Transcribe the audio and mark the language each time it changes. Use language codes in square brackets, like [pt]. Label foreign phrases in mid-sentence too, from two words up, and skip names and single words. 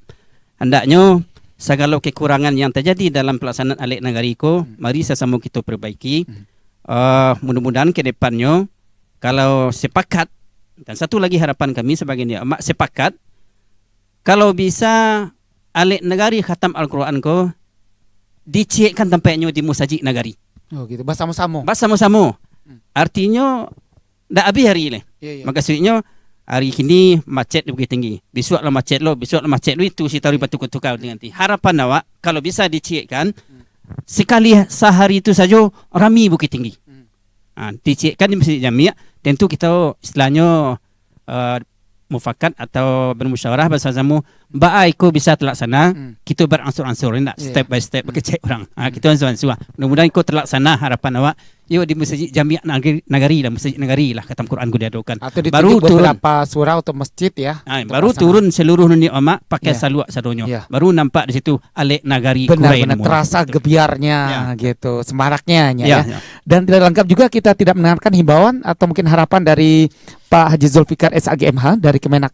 [id] Hendaknya segala kekurangan yang terjadi dalam pelaksanaan alik nagari itu, mari sama-sama kita perbaiki. Mudah-mudahan ke depannya, kalau sepakat, dan satu lagi harapan kami sebagai niat sepakat, kalau bisa alik nagari khatam Al-Quran ko dicekkan tampaknya di musajid nagari. Oh gitu, bersama-sama. Bersama-sama. Artinya dah habis hari ini. Maksudnya hari ini macet lebih tinggi. Besok lah macet lo itu si tahu bertukar-tukar dengan ti. Harapan awak kalau bisa dicekkan sekali sehari itu saja rami Bukit Tinggi. Dicekkan di Masjid Jami', tentu kita istilahnya mufakat atau bermusyawarah bersama-sama baik bisa terlaksana. Kita beransur-ansur [en] step by step [id] kecek orang. Kita ansur-ansur. Mudah-mudahan ikut terlaksana harapan awak. Yo di Masjid Jami' Nagari lah, Masjid Nagari lah khatam Quran ku diadakan. Atau baru beberapa surau atau masjid ya. Baru turun seluruh nenek mama pakai salawat sadonyo. Baru nampak di situ alik nagari benar-benar terasa gebiarnya gitu, semaraknya ya. Dan tidak lengkap juga kita tidak mendengarkan himbauan atau mungkin harapan dari Pak Haji Zulfikar SAGMH dari Kemenak.